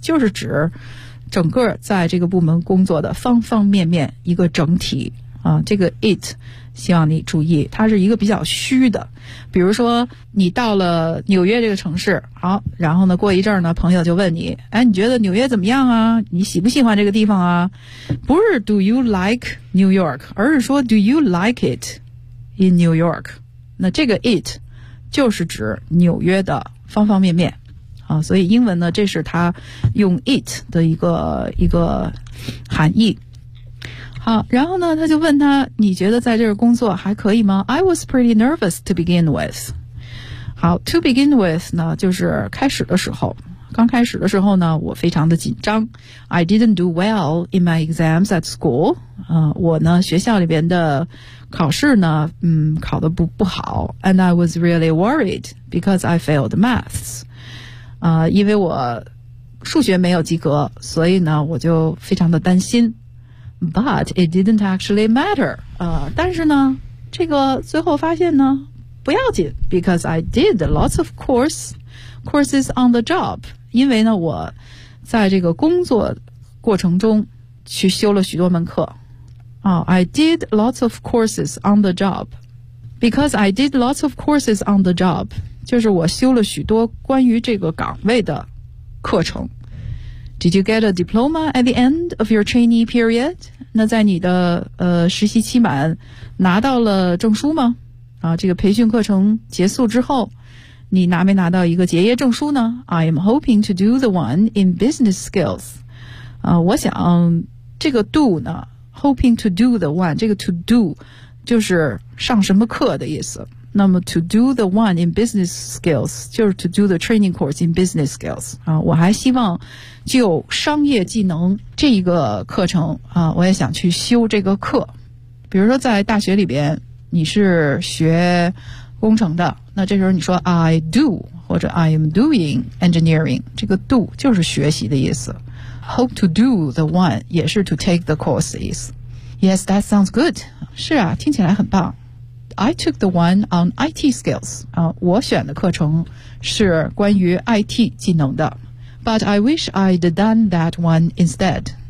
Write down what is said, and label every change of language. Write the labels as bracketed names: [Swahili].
[Chinese] 就是指整个在这个部门工作的方方面面一个整体啊。这个 it 希望你注意，它是一个比较虚的。比如说你到了纽约这个城市，好，然后呢过一阵儿呢朋友就问你，哎，你觉得纽约怎么样啊？你喜不喜欢这个地方啊？不是 [English] Do you like New York? [Chinese] 而是说 [English] Do you like it in New York? [Chinese] 那这个 it 就是指纽约的方方面面啊，所以英文呢这是它用 it 的一个含义。好，然后呢他就问他，你觉得在这儿工作还可以吗？ [English] I was pretty nervous to begin with. [Chinese] 好， [English] to begin with [Chinese] 呢就是开始的时候，刚开始的时候呢我非常的紧张。 [English] I didn't do well in my exams at school. [Chinese] 我呢学校里边的考试呢考得不好。 [English] And I was really worried because I failed maths. [Chinese] 因为我数学没有及格，所以呢我就非常的担心。 [English] But it didn't actually matter. [Chinese] 但是呢这个最后发现呢不要紧， [English] because I did lots of courses on the job. [Chinese] 因为呢我在这个工作过程中去修了许多门课。 [English] Oh, I did lots of courses on the job. Because I did lots of courses on the job, [Chinese] 就是我修了许多关于这个岗位的课程。 [English] Did you get a diploma at the end of your trainee period? [Chinese] 那在你的实习期满拿到了证书吗？啊，这个培训课程结束之后你拿没拿到一个结业证书呢？ [English] I am hoping to do the one in business skills. 我想这个 do 呢， hoping to do the one, 这个 to do [Chinese] 就是上什么课的意思。那么 [English] to do the one in business skills [Chinese] 就是 [English] to do the training course in business skills. [Chinese] 我还希望就商业技能这个课程我也想去修这个课。比如说在大学里边你是学工程的，那这时候你说 I do 或者 [English] I am doing engineering, [Chinese] 这个 do 就是学习的意思。 [English] Hope to do the one 也是 to take the course 的意思。 Yes, that sounds good. [Chinese] 是啊，听起来很棒。 [English] I took the one on IT skills. [Chinese] 我选的课程是关于 IT 技能的。 [English] But I wish I'd done that one instead.